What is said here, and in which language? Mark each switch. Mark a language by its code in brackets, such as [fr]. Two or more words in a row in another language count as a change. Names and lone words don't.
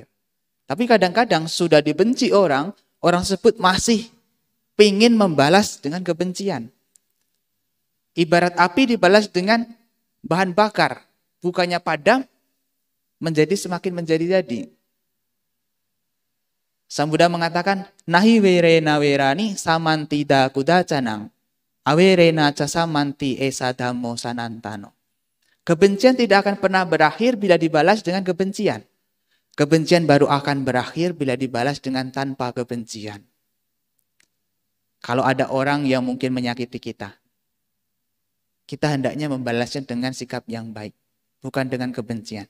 [id] Tapi kadang-kadang sudah dibenci orang tersebut masih ingin membalas dengan kebencian. Ibarat api dibalas dengan bahan bakar, bukannya padam, menjadi semakin menjadi-jadi. Sang Buddha mengatakan, [pi] nahi werena werani samantida kudacanang, awerena casamanti esa dhammo sanantano. [id] Kebencian tidak akan pernah berakhir bila dibalas dengan kebencian. Kebencian baru akan berakhir bila dibalas dengan tanpa kebencian. Kalau ada orang yang mungkin menyakiti kita, kita hendaknya membalasnya dengan sikap yang baik, bukan dengan kebencian.